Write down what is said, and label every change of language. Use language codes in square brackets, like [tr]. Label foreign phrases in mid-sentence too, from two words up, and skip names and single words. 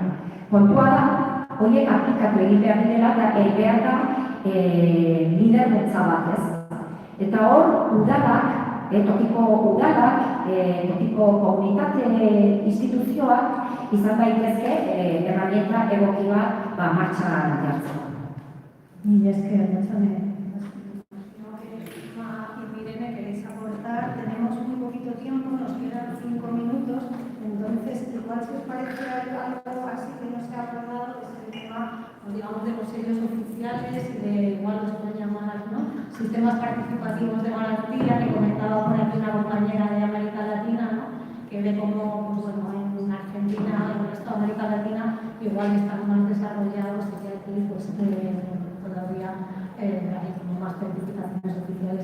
[eu] Kontua da, horiek aplikatu egin behar direla eta behar da lidergintza bat, Eta hor, tokiko udalak, tokiko komunitate instituzioak izan daitezke erramienta egoki bat martxan jartzeko. Mila esker, Gotzone. Irene, [es] ¿queréis aportar? Tenemos muy poquito tiempo, nos quedan 5 minutos, entonces igual si os parece algo así que no se ha hablado es el tema, digamos, de los sellos oficiales y de igual los pueden llamar, sistemas participativos de garantía, que comentaba por aquí una compañera de América Latina, que ve como, en Argentina, en el resto de América Latina, igual están más desarrollados y que aquí todavía hay como más certificaciones oficiales.